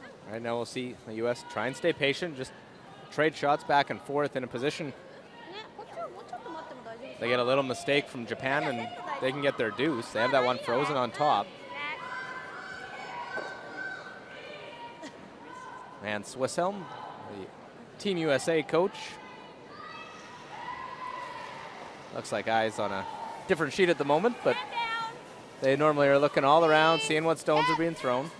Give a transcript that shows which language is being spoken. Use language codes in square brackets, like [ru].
[en] Right now we'll see the U.S. try and stay patient, just trade shots back and forth in a position. [ja] ね、こっちはもうちょっと待っても大丈夫。 [en] They get a little mistake from Japan and they can get their deuce. They have that one frozen on top. And Swisshelm, the Team USA coach. Looks like eyes on a different sheet at the moment, but they normally are looking all around, seeing what stones are being thrown.